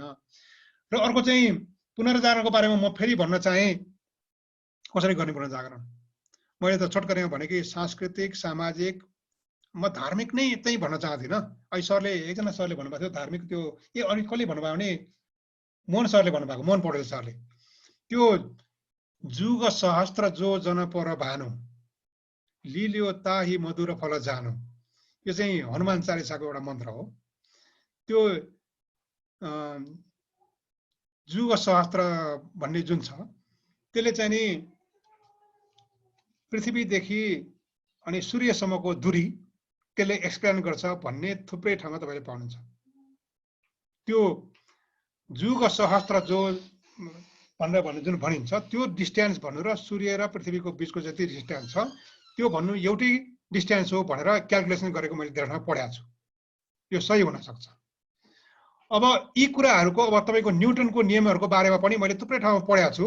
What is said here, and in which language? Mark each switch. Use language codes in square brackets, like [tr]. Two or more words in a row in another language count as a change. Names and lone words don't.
[ne] र अर्को चाहिँ पुनर्जागरणको बारेमा म फेरि भन्न चाहेँ, कसरी गर्ने पुनर्जागरण। मैले त छोटकरीमा भने कि सांस्कृतिक सामाजिक म धार्मिक नै चाहिँ भन्न चाहदिनँ। अहिले सरले एकजना सरले भन्नुभएको थियो धार्मिक त्यो अनि कसले भन्नुभयो भने मोहन सरले भन्नुभएको, मोहन पौडेल सरले, त्यो [awa] जुग सहस्त्र जो जन पर भानु लिल्यो ताही मधुर फल जानु, [ne] यो चाहिँ हनुमान चालिसाको एउटा मन्त्र हो। त्यो [awa] जुग सहस्त्र [ne] भन्ने जुन छ त्यसले चाहिँ नि पृथ्वीदेखि अनि सूर्यसम्मको दूरी त्यसले एक्सप्लेन गर्छ भन्ने थुप्रै ठाउँमा तपाईले पाउनुहुन्छ। त्यो [awa] जुग सहस्त्र जो [ne] भनेर भन्ने जुन भनिन्छ त्यो डिस्टेन्स भन्नु र सूर्य र पृथ्वीको बीचको जति डिस्टेन्स छ त्यो भन्नु एउटै डिस्टेन्स हो भनेर क्याल्कुलेसन गरेको मैले धेरै ठाउँमा पढेको छु। यो सही हुन सक्छ। अब यी कुराहरूको अब तपाईको न्युटनको नियमहरूको बारेमा पनि मैले थुप्रै ठाउँमा पढेको छु।